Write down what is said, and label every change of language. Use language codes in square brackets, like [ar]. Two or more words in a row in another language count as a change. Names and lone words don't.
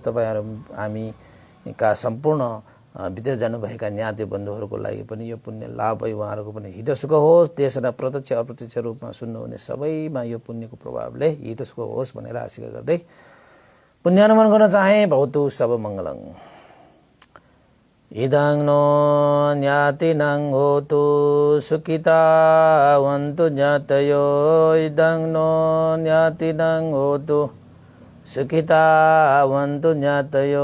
[ne] तपाईँहरू हामीका सम्पूर्ण विदेश जानुभएका ज्ञाति बन्धुहरूको लागि पनि यो पुण्य लाभ भई उहाँहरूको पनि हितसुख होस्। देशमा प्रत्यक्ष अप्रत्यक्ष रूपमा सुन्नुहुने सबैमा यो पुण्यको प्रभावले हितसुख होस् भनेर आशिका गर्दै पुण्यानुमोदन गर्न चाहे। [pi] भवतु सब मङ्गलम्। इदं नो ज्ञातिनं होतु सुखितावन्तु ज्ञातयो। इदं नो ज्ञातिनं होतु सुखितावन्तु ज्ञातयो।